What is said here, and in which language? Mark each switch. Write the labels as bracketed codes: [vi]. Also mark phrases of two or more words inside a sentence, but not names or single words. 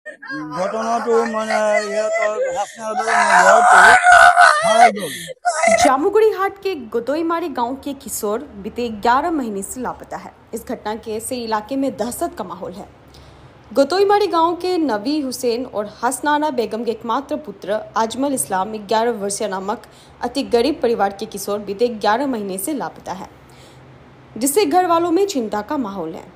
[as] ঘটনাটো মানে ইহঁতৰ হাসনাবাদৰ ল'ৰাটো হেৰাই গ'ল। [hi] जामुगुड़ी हाट के गोतोईमारी गांव के किशोर बीते 11 महीने से लापता है। इस घटना के से इलाके में दहशत का माहौल है। गोतोईमारी गांव के नबी हुसैन और हसनाना बेगम के एकमात्र पुत्र आजमल इस्लाम 11 वर्षीय नामक अति गरीब परिवार के किशोर बीते 11 महीने से लापता है, जिससे घर वालों में चिंता का माहौल है।